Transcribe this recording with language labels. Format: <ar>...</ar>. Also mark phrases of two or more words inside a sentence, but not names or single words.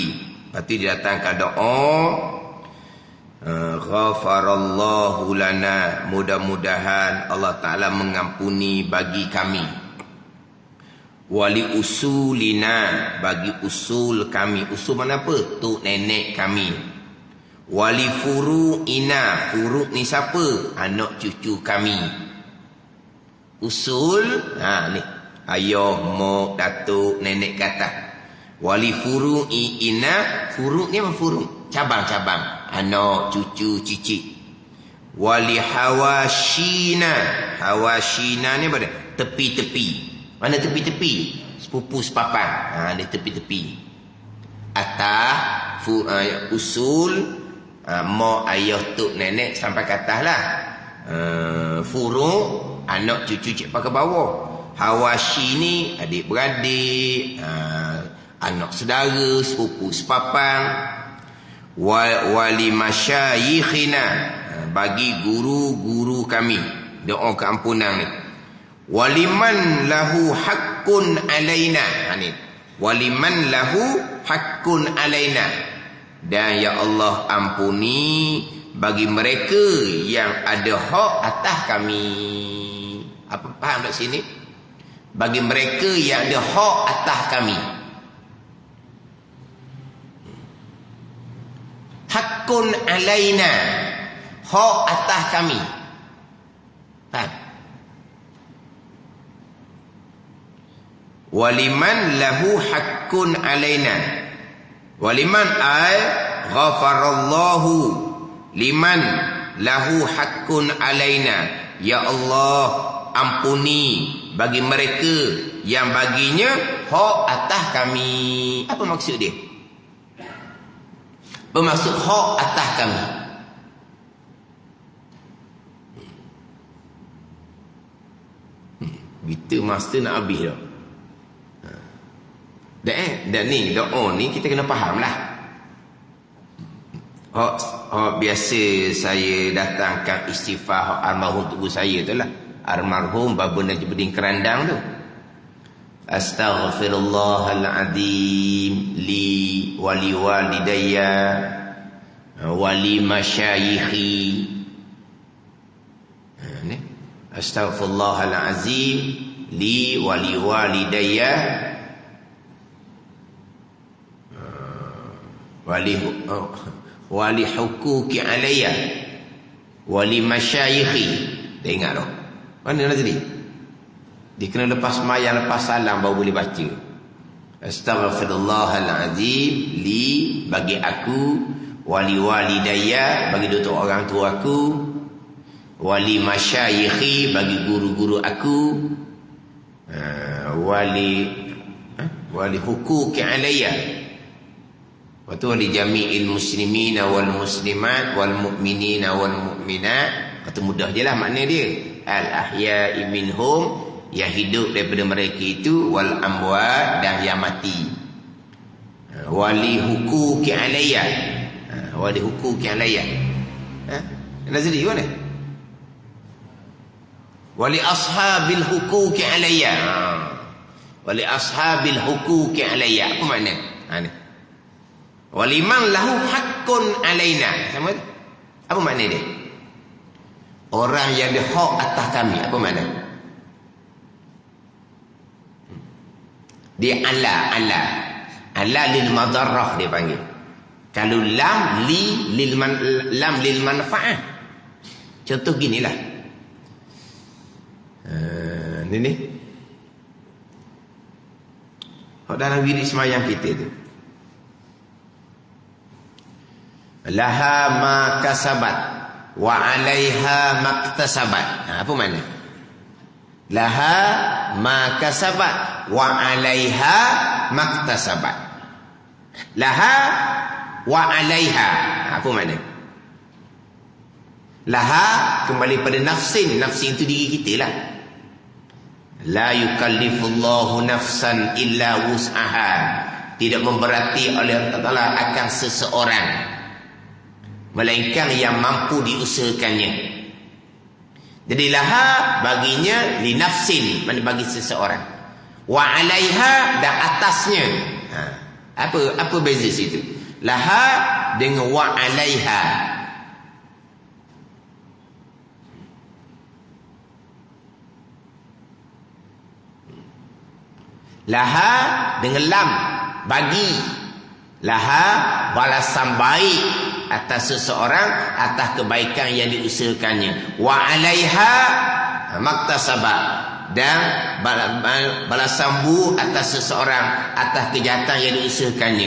<ms>Lepas tu dia datangkan doa,</ms> <ar>غفر الله لنا,</ar> <ms>mudah-mudahan Allah Ta'ala mengampuni bagi kami,</ms> <ar>ولأصولنا,</ar> <ms>bagi usul kami. Usul mana apa? Tok nenek kami.</ms> <ar>ولفروعنا,</ar> <ms>furu' ni siapa? Anak cucu kami. Usul, ni. Ayah, mak, datuk, nenek kata.</ms> <ar>ولفروعنا.</ar> <ms>Furu' ni apa furu'? Cabang-cabang. Anak, cucu, cicit.</ms> <ar>ولحواشينا.</ar> <ms>Hawashina ni apa dia? Tepi-tepi. Mana tepi-tepi? Sepupu sepapan. Dia tepi-tepi. Atas usul, mak, ayah, tok, nenek sampai ke atas lah. Furu' anak, cucu, cik pakai bawah. Hawashi ni adik-beradik, anak saudara, sepupu sepapan.</ms> <ar>ولمشايخنا,</ar> <ms>bagi guru-guru kami. Doa keampunan ni.</ms> <ar>ولمن له حق علينا.</ar> <ms>Ni.</ms> <ar>ولمن له حق علينا.</ar> <ms>Dan</ms> <ar>يا الله</ar> <ms>ampuni bagi mereka yang ada hak atas kami. Apa faham tak sini? Bagi mereka yang ada hak atas kami.</ms> <ar>حق علينا.</ar> <ms>Hak atas kami. Faham?</ms> <ar>ولمن له حق علينا. ولمن أي غفر الله لمن له حق علينا. يا الله,</ar> <ms>ampuni bagi mereka yang baginya hak atas kami. Apa maksud dia? Apa maksud hak atas kami? Kita master nak habis dah. Dan ni doa ni kita kena faham lah. Biasa saya datangkan istighfar almarhum tubuh saya tu lah. Almarhum Baba Najmuddin Kerandang tu.</ms> <ar>أستغفر الله العظيم لي ولوالدي ولمشايخي. أستغفر الله العظيم لي ولوالدي ولحقوق عليّ ولمشايخي.</ar> <ms>Tengok tu. Mana nak jadi? Dia kena lepas mayang, lepas salam baru boleh baca.</ms> <ar>أستغفر الله العظيم لي</ar> <ms>bagi aku,</ms> <ar>ولوالدي</ar> <ms>bagi dua orang tua aku,</ms> <ar>ولمشايخي</ar> <ms>bagi guru-guru aku,</ms> <ar>ولحقوق عليّ.</ar> <ms>Lepas tu</ms> <ar>ولجميع المسلمين والمسلمات والمؤمنين والمؤمنات.</ar> <ms>Kata mudah je lah makna dia.</ms> <ar>الأحياء منهم,</ar> <ms>yang hidup daripada mereka itu,</ms> <ar>والأموات,</ar> <ms>dan yang mati.</ms> <ar>ولحقوق عليّ. ولحقوق عليّ. Nazri mana? ولأصحاب الحقوق عليّ. ولأصحاب الحقوق عليّ.</ar> <ms>Apa makna? Ni.</ms> <ar>ولمن له حق علينا.</ar> <ms>Sama tu? Apa makna dia? Orang yang ada hak atas kami. Apa makna? Dia</ms> <ar>على للمضرة</ar> <ms>dia panggil.</ms> <ar>Kalau لام للمنفعة.</ar> <ms>Contoh ginilah. Ni. Dalam wirid semayang kita tu.</ms> <ar>لها ما كسبت وعليها ما اكتسبت.</ar> <ms>Apa makna?</ms> <ar>لها ما كسبت وعليها ما اكتسبت. لها وعليها.</ar> <ms>Apa makna? Laha kembali pada nafsin. Nafsin itu diri kita lah.</ms> <ar>لا يكلف الله نفسا إلا وسعها.</ar> <ms>Tidak memberati oleh Allah Ta'ala akan seseorang, melainkan yang mampu diusahakannya. Jadi laha baginya</ms> <ar>لنفس,</ar> <ms>mana bagi seseorang.</ms> <ar>وعليها,</ar> <ms>dan atasnya. Apa beza situ? Laha dengan</ms> <ar>وعليها.</ar> <ms>Laha dengan lam, bagi. Laha balasan baik atas seseorang atas kebaikan yang diusahakannya.</ms> <ar>وعليها ما اكتسب,</ar> <ms>dan balasan bu atas seseorang atas kejahatan yang diusahakannya.</ms>